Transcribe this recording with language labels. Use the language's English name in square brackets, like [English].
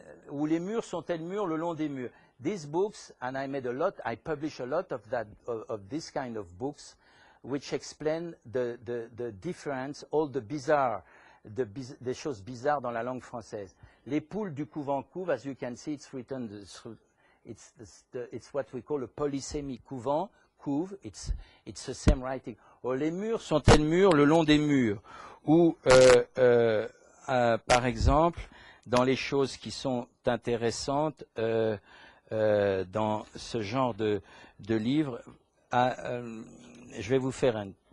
[French] où les murs sont tels murs le long des murs. [English] These books, and I made a lot, I published a lot of that, of this kind of books, which explain the difference, all the bizarre, [French] des choses bizarres dans la langue française. Les poules du couvent couve, [English] as you can see, it's written, it's what we call a polysemy. Couvent, couve, it's the same writing. [French] Oh, les murs sont tels murs le long des murs. Ou, par exemple, dans les choses qui sont intéressantes dans ce genre de livre, je vais vous faire un...